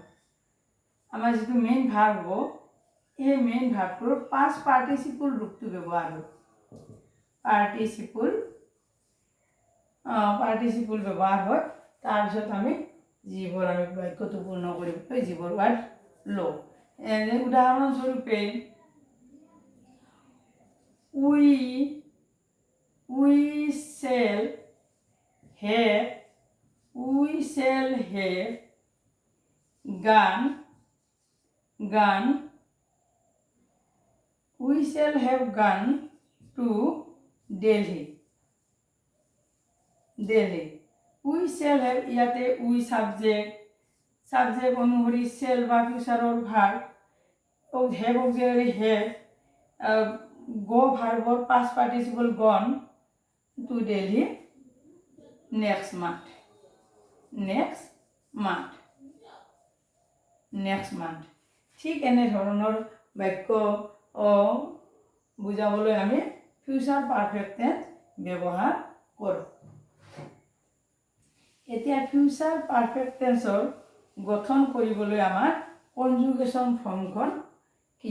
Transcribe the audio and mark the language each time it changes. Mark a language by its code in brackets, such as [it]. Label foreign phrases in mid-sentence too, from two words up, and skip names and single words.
[as] আমাৰ যিটো [en] main verb [as] হ'ব সেই [en] main verbটোৰ past participle [as] ৰূপটো ব্যৱহাৰ হয়। পাৰ্টিচিপল ব্যৱহাৰ হয়। তাৰপিছত আমি বাক্যটো পূৰ্ণ কৰিবলৈ যিবোৰ ৱাৰ্ড লওঁ। [en] উদাহৰণস্বৰূপে we shall have gone to Delhi. We shall have ইয়াতে we subject অনুসৰি shall বা futureৰ verb have auxiliary have go ভাৰ্বৰ past participle gone to Delhi next month. [as] ঠিক এনেধৰণৰ বাক্য বুজাবলৈ আমি [en] future perfect tense [as] ব্যৱহাৰ কৰোঁ। এতিয়া [en] future perfect tenseৰ [as] গঠন কৰিবলৈ আমাৰ [en] conjugation formখন [as] কি?